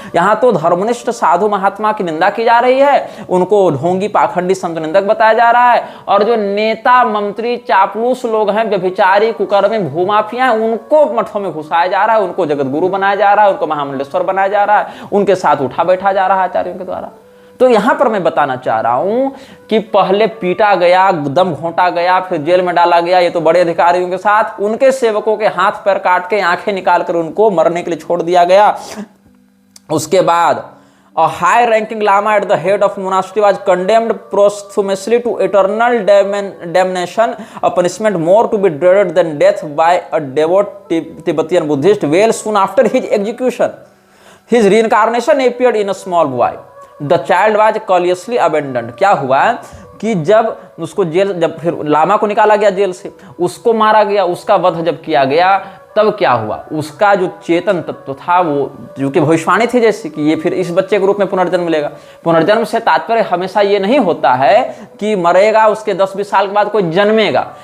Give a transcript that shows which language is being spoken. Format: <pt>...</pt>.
<hi>यहाँ तो धर्मनिष्ठ साधु महात्मा की निंदा की जा रही है, उनको ढोंगी पाखंडी संत निंदक बताया जा रहा है, और जो नेता मंत्री चापलूस लोग हैं, व्यभिचारी कुकर्मी भूमाफिया हैं, उनको मठों में घुसाया जा रहा है, उनको जगत गुरु बनाया जा रहा है, उनको महामंडलेश्वर बनाया जा रहा है, उनके साथ उठा बैठा जा रहा है आचार्यों के द्वारा। तो यहां पर मैं बताना चाह रहा हूं कि पहले पीटा गया, दम घोंटा गया, फिर जेल में डाला गया, ये तो बड़े अधिकारियों के साथ, उनके सेवकों के हाथ पैर काट के आंखें निकाल कर उनको मरने के लिए छोड़ दिया गया। उसके बाद</hi> <en>a high ranking lama at the head of monastery was condemned posthumously to eternal damnation, a punishment more to be dreaded than death by a devout Tibetan Buddhist. Well, soon after his execution, his reincarnation appeared in a small boy. The child was cautiously abandoned.</en> <hi>क्या हुआ कि जब उसको jail, जब फिर लामा को निकाला गया जेल से, उसको मारा गया, उसका वध जब किया गया, तब क्या हुआ, उसका जो चेतन तत्व था, वो जो कि भविष्यवाणी थी जैसे कि ये फिर इस बच्चे के रूप में पुनर्जन्म लेगा। पुनर्जन्म से तात्पर्य हमेशा ये नहीं होता है कि मरेगा, उसके 10-20 साल के बाद कोई जन्मेगा।</hi>